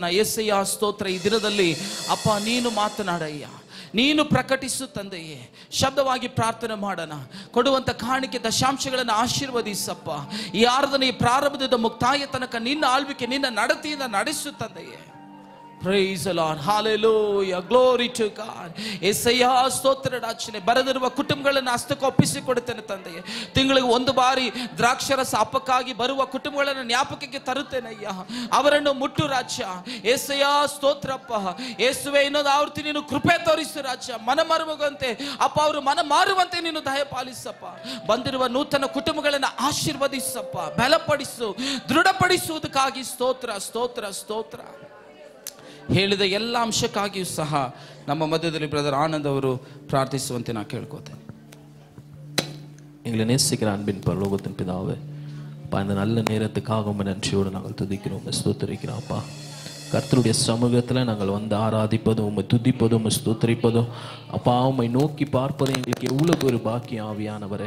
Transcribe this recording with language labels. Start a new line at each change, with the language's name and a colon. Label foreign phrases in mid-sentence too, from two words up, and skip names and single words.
Kannada: యేసయ్యా ಸ್ತೋತ್ರ. ಈ ದಿನದಲ್ಲಿ ಅಪ್ಪ ನೀನು ಮಾತನಾಡಯ್ಯ, ನೀನು ಪ್ರಕಟಿಸು ತಂದೆಯೇ. ಶಬ್ದವಾಗಿ ಪ್ರಾರ್ಥನೆ ಮಾಡೋಣ. ಕೊಡುವಂಥ ಕಾಣಿಕೆ ದಶಾಂಶಗಳನ್ನು ಆಶೀರ್ವದಿಸಪ್ಪ. ಈ ಆರಾಧನೆಯ ಪ್ರಾರಂಭದ ಮುಕ್ತಾಯ ತನಕ ನಿನ್ನ ಆಳ್ವಿಕೆ, ನಿನ್ನ ನಡತೆಯಿಂದ ನಡೆಸು ತಂದೆಯೇ.
English: Praise the Lord, hallelujah, glory to God.
Kannada: యేసయ్యా ಸ್ತೋತ್ರ ರಾಜನೇ. ಬರೆದಿರುವ ಕುಟುಂಬಗಳನ್ನು ಹಸ್ತಕ್ಕೆ ಒಪ್ಪಿಸಿಕೊಡುತ್ತೇನೆ ತಂದೆಯೇ. ತಿಂಗಳಿಗೆ ಒಂದು ಬಾರಿ ದ್ರಾಕ್ಷರಸ ಹಬ್ಬಕ್ಕಾಗಿ ಬರುವ ಕುಟುಂಬಗಳನ್ನು ಜ್ಞಾಪಕಕ್ಕೆ ತರುತ್ತೇನೆ ಅಯ್ಯ. ಅವರನ್ನು ಮುಟ್ಟು ರಾಜ್ಯ. యేసయ్యಾ ಸ್ತೋತ್ರಪ್ಪ. ಯೇಸುವೆ, ಇನ್ನೊಂದು ಆವೃತ್ತಿ ನೀನು ಕೃಪೆ ತೋರಿಸು ರಾಜ್ಯ. ಮನ ಮಾರುವಂತೆ ಅಪ್ಪ, ಅವರು ಮನ ಮಾರುವಂತೆ ನೀನು ದಯಪಾಲಿಸಪ್ಪ. ಬಂದಿರುವ ನೂತನ ಕುಟುಂಬಗಳನ್ನು ಆಶೀರ್ವದಿಸಪ್ಪ, ಬಲಪಡಿಸು, ದೃಢಪಡಿಸುವುದಕ್ಕಾಗಿ ಸ್ತೋತ್ರ ಸ್ತೋತ್ರ ಸ್ತೋತ್ರ. ಹೇಳಿದ ಎಲ್ಲ ಅಂಶಕ್ಕಾಗಿಯೂ ಸಹ ನಮ್ಮ ಮಧ್ಯದಲ್ಲಿ ಬ್ರದರ್ ಆನಂದ್ ಅವರು ಪ್ರಾರ್ಥಿಸುವಂತೆ
Tamil: நான் கேட்கோத்தேன். எங்களை நேசிக்கிற அன்பின் பரலோகத்தின் பிதாவே, அப்பா, இந்த நல்ல நேரத்துக்காக உம்மை நன்றியோடு நாங்கள் துதிக்கிறோம், ஸ்தோத்திரிக்கிறோம் அப்பா. கர்த்தருடைய சமூகத்தில் நாங்கள் வந்து ஆராதிப்பதும், உம்மை துதிப்பதும், உம்மை ஸ்தோத்திரிப்பதும் அப்பா, உம்மை நோக்கி பார்ப்பதும் எங்களுக்கு எவ்வளவு ஒரு பாக்கியம் ஆவியானவரே.